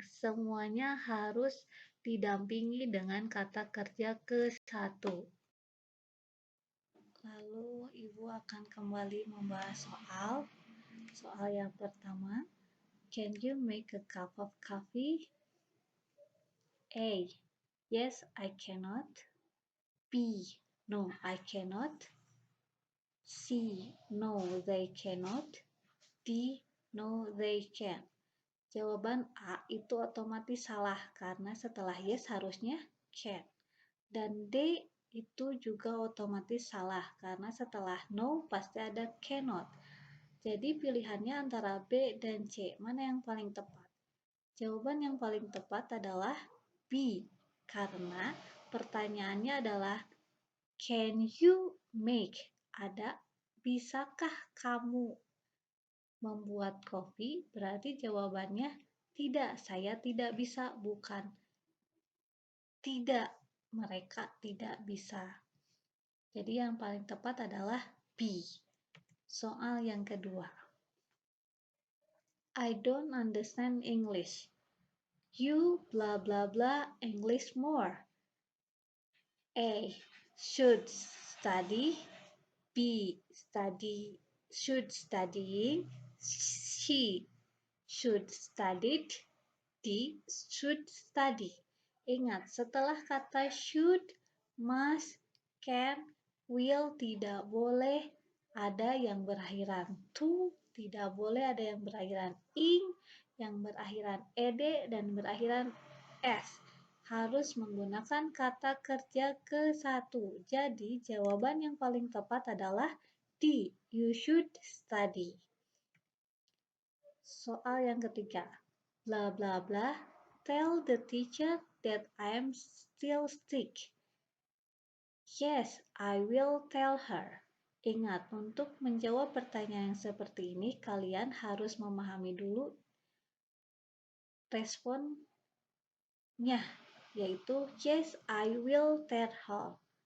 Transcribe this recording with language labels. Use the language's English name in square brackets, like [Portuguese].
[Indonesian] Semuanya harus didampingi dengan kata kerja ke-1. Lalu Ibu akan kembali membahas soal yang pertama. [English] Can you make a cup of coffee? A. Yes, I cannot. B. No, I cannot. C. No, they cannot. D. No, they can. [Indonesian] Jawaban A itu otomatis salah karena setelah yes harusnya can. Dan D itu juga otomatis salah karena setelah no pasti ada cannot. Jadi pilihannya antara B dan C. Mana yang paling tepat? Jawaban yang paling tepat adalah B. Karena pertanyaannya adalah [English] can you make? [Indonesian] Ada bisakah kamu membuat kopi? Berarti jawabannya tidak, saya tidak bisa, bukan tidak, mereka tidak bisa. Jadi yang paling tepat adalah B. Soal yang kedua. [English] I don't understand English. You blah blah blah English more. A. Should study. B. Should studying. C. Should studied. D. Should study. [Indonesian] Ingat, setelah kata should, must, can, will tidak boleh ada yang berakhiran to, tidak boleh ada yang berakhiran ing, yang berakhiran ed, dan berakhiran s. Harus menggunakan kata kerja ke satu. Jadi, jawaban yang paling tepat adalah D. [English] You should study. [Indonesian] Soal yang ketiga. [English] Blah blah blah. Tell the teacher that I am still sick. Yes, I will tell her. [Indonesian] Ingat, untuk menjawab pertanyaan yang seperti ini, kalian harus memahami dulu responnya, yaitu [English] yes, I will tell her.